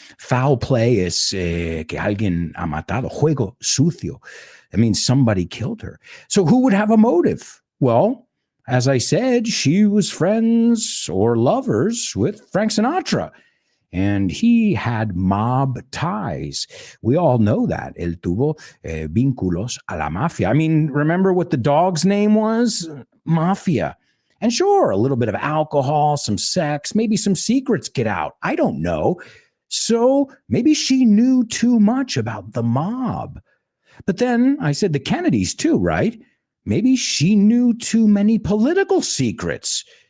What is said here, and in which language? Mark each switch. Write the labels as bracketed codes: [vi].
[es] Foul play es que alguien ha matado, juego sucio. [en] That means somebody killed her. So, who would have a motive? Well, as I said, she was friends or lovers with Frank Sinatra. And he had mob ties. We all know that. [es] Él tuvo vínculos a la mafia. [en] I mean, remember what the dog's name was? Mafia. And sure, a little bit of alcohol, some sex, maybe some secrets get out. I don't know. So maybe she knew too much about the mob. But then I said the Kennedys too, right? Maybe she knew too many political secrets.